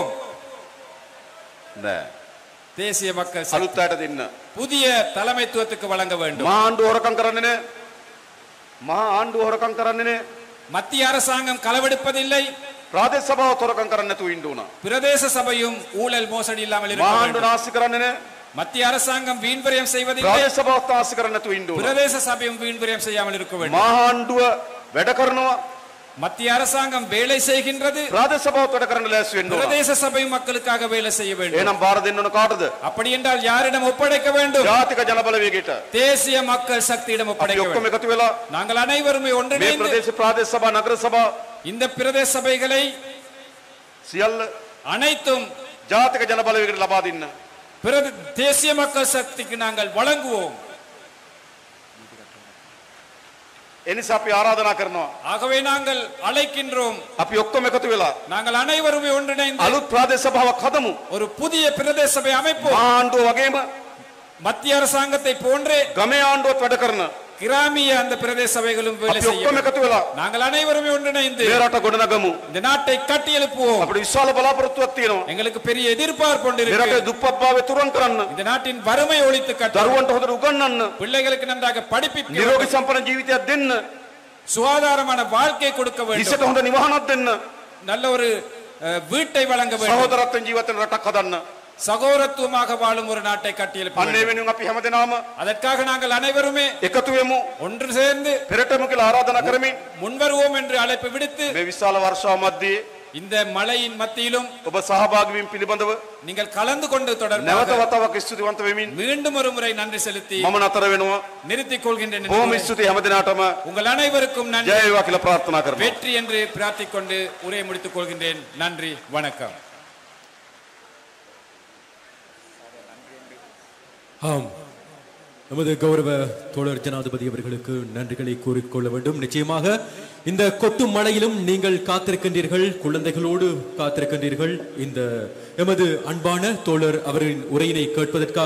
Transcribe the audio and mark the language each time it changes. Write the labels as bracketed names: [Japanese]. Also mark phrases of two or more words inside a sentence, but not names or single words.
[Sinhala] නෑ. [Tamil] தேசிய மக்கள் சக்தி. [Sinhala] අලුත් අයට දෙන්න. [Tamil] புதிய தலைமைத்துவத்துக்கு வழங்க வேண்டும். [Sinhala] මහා ආණ්ඩුව හොරකම් කරන්නේ නෑ. මහා ආණ්ඩුව හොරකම් කරන්නේ නෑ. [Tamil] மத்திய அரசாங்கம் களவெடுப்பதில்லை. [Sinhala] ප්‍රාදේශ සභාව හොරකම් කරන්නේ නැතුව ඉන්න ඕන. [Tamil] பிரதேச சபையும் ஊழல் மோசடி இல்லாமல் இருக்க [Sinhala] මහා ආණ්ඩුව [Tamil] வேண்டும். [Sinhala] නාස්ති කරන්නේ නෑ. [Tamil] மத்திய அரசாங்கம் வீண்விரயம் செய்வதில்லை. [Sinhala] ප්‍රාදේශ සභාව නාස්ති කරන්නේ නැතුව ඉන්න ඕන. [Tamil] பிரதேச சபையும் வீண்விரயம் செய்யாமல் இருக்க வேண்டும். [Sinhala] මහා ආණ්ඩුව වැඩ කරනවා. [Tamil] மத்திய அரசாங்கம் வேலை செய்கின்றது. [Sinhala] ප්‍රාදේශ සභාව වැඩ කරන්න ලෑස්ති වෙන්න ඕන. [Tamil] பிரதேச சபை மக்களுக்காக வேலை செய்ய வேண்டும். [Sinhala] එහෙනම් බාර දෙන්න ඕන කාටද? [Tamil] அப்படி என்றால் யாரிடம் ஒப்படைக்க வேண்டும்? [Sinhala] ජාතික ජනබලවේගයට. [Tamil] தேசிய மக்கள் சக்தியிடம் [Sinhala] අපි [Tamil] ஒப்படைக்க [Sinhala] ඔක්කොම [Tamil] வேண்டும். [Sinhala] එකතු වෙලා [Tamil] நாங்கள் அனைவருமே [Sinhala] මේ [Tamil] ஒன்றிணைந்து [Sinhala] ප්‍රාදේශ සභා, නගර සභා [Tamil] இந்த பிரதேச சபைகளை [Sinhala] සියල්ල [Tamil] அனைத்தும் [Sinhala] ජාතික ජනබලවේගයට ලබා දෙන්න. [Tamil] தேசிய மக்கள் சக்திக்கு நாங்கள் வழங்குவோம். [Sinhala] එනිසා අපි ආරාධනා කරනවා. [Tamil] ஆகவே நாங்கள் அழைக்கின்றோம். [Sinhala] අපි ඔක්කොම එකතු වෙලා [Tamil] நாங்கள் அனைவருமே ஒன்றிணைந்து [Sinhala] අලුත් ප්‍රාදේශ සභාවක් හදමු. [Tamil] ஒரு புதிய பிரதேச சபை அமைப்போம். [Sinhala] මහා ආණ්ඩුව වගේම [Tamil] மத்திய அரசாங்கத்தை போன்றே [Sinhala] ගමේ ආණ්ඩුවත් වැඩ කරන [Tamil] கிராமிய அந்த பிரதேச சபைகளும் வேலை [Sinhala] අපි [Tamil] செய்யும். [Sinhala] ඔක්කොම එකතු වෙලා [Tamil] நாங்கள் அனைவருமே ஒன்றிணைந்து [Sinhala] මේ රට ගොඩනගමු. [Tamil] இந்த நாட்டை கட்டி எழுப்புவோம். [Sinhala] අපිට විශාල බලාපොරොත්තුවක් තියෙනවා. [Tamil] எங்களுக்கு பெரிய எதிர்பார்ப்பு [Sinhala] මේ [Tamil] கொண்டிருக்கு. [Sinhala] රටේ දුප්පත්භාවය තුරන් කරන්න, [Tamil] இந்த நாட்டின் வறுமை ஒழித்து கட்ட, [Sinhala] දරුවන්ට හොඳට උගන්වන්න, [Tamil] பிள்ளைகளுக்கு நன்றாக படிப்பிக்க, [Sinhala] නිරෝගී සම්පන්න ජීවිතයක් දෙන්න, [Tamil] சுகாதாரமான வாழ்க்கை கொடுக்க வேண்டும். [Sinhala] ඉසට හොඳ නිවහනක් දෙන්න. [Tamil] நல்ல ஒரு வீட்டை வழங்க வேண்டும். [Sinhala] සහෝදරත්වයෙන් ජීවත් වෙන රටක් හදන්න. [Tamil] சகோதரத்துவமாக வாழும் ஒரு நாட்டை கட்டியெழுப்ப [Sinhala] අන්න ඒ [Tamil] வேண்டும். [Sinhala] වෙනුවෙන් අපි හැමදෙනාම [Tamil] அதற்காக நாங்கள் அனைவருமே [Sinhala] එකතු වෙමු. [Tamil] ஒன்று சேர்ந்து [Sinhala] පෙරටම කියලා ආරාධනා කරමින් [Tamil] முன்வருவோம் என்று அழைப்பு விடுத்து [Sinhala] මේ විශාල වර්ෂාව මැද්දේ [Tamil] இந்த மழையின் மத்தியிலும் [Sinhala] ඔබ සහභාගී වීම පිළිබඳව [Tamil] நீங்கள் கலந்து கொண்டு [Sinhala] නැවත [Tamil] தொடர்பாக [Sinhala] වතාවක් ස්තුතිවන්ත වෙමින් [Tamil] மீண்டும் ஒரு முறை நன்றி செலுத்தி [Sinhala] මම නතර වෙනවා. [Tamil] நிறுத்திக் கொள்கின்றேன். [Sinhala] බොහොම ස්තුතියි හැමදෙනාටම. [Tamil] உங்கள் அனைவருக்கும் நன்றி, [Sinhala] ජය වේවා කියලා ප්‍රාර්ථනා කරනවා. [Tamil] வெற்றி என்று பிரார்த்திக் கொண்டு உரையை முடித்துக் கொள்கின்றேன். நன்றி, வணக்கம். ஆம், நமது கௌரவ தோழர் ஜனாதிபதி அவர்களுக்கு நன்றிகளை கூறிக்கொள்ள வேண்டும். நிச்சயமாக இந்த கொட்டும் மழையிலும் நீங்கள் காத்திருக்கின்றீர்கள், குழந்தைகளோடு காத்திருக்கின்றீர்கள் இந்த எமது அன்பான தோழர் அவரின் உரையினை கேட்பதற்காக.